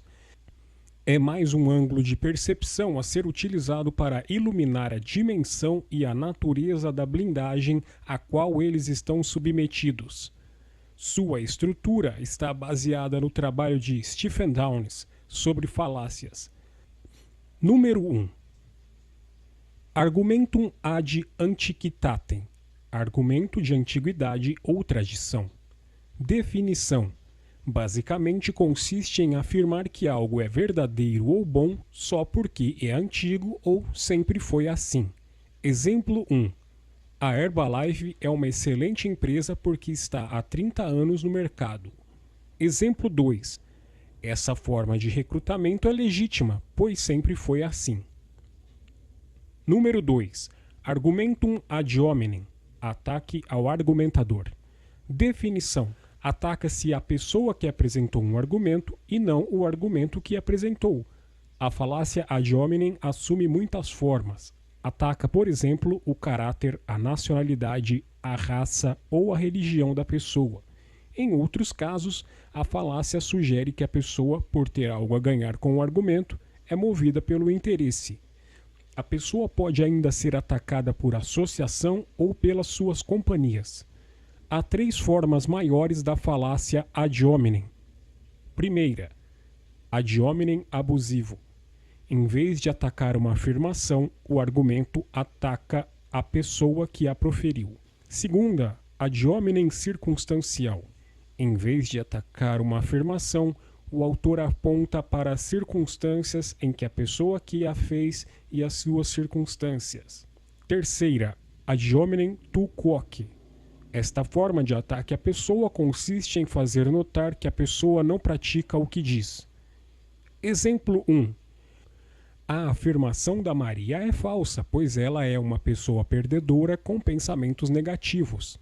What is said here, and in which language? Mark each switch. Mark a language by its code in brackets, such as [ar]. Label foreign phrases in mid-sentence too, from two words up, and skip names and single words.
[pt] É mais um ângulo de percepção a ser utilizado para iluminar a dimensão e a natureza da blindagem a qual eles estão submetidos. Sua estrutura está baseada no trabalho de Stephen Downes sobre falácias. Número 1. [la] Argumentum ad antiquitatem. [pt] Argumento de antiguidade ou tradição. Definição. Basicamente consiste em afirmar que algo é verdadeiro ou bom só porque é antigo ou sempre foi assim. Exemplo 1. A Herbalife é uma excelente empresa porque está há 30 anos no mercado. Exemplo 2. Essa forma de recrutamento é legítima, pois sempre foi assim. Número 2. [la] Argumentum ad hominem. [pt] Ataque ao argumentador. Definição. Ataca-se a pessoa que apresentou um argumento e não o argumento que apresentou. A falácia [la] ad hominem [pt] assume muitas formas. Ataca, por exemplo, o caráter, a nacionalidade, a raça ou a religião da pessoa. Em outros casos, a falácia sugere que a pessoa, por ter algo a ganhar com o argumento, é movida pelo interesse. A pessoa pode ainda ser atacada por associação ou pelas suas companhias. Há 3 formas maiores da falácia [la] ad hominem. [pt] Primeira, [la] ad hominem [pt] abusivo. Em vez de atacar uma afirmação, o argumento ataca a pessoa que a proferiu. Segunda, [la] ad hominem [pt] circunstancial. Em vez de atacar uma afirmação, o autor aponta para as circunstâncias em que a pessoa que a fez e as suas circunstâncias. Terceira, [la] ad hominem tu quoque. [pt] Esta forma de ataque à pessoa consiste em fazer notar que a pessoa não pratica o que diz. Exemplo 1. A afirmação da Maria é falsa, pois ela é uma pessoa perdedora com pensamentos negativos.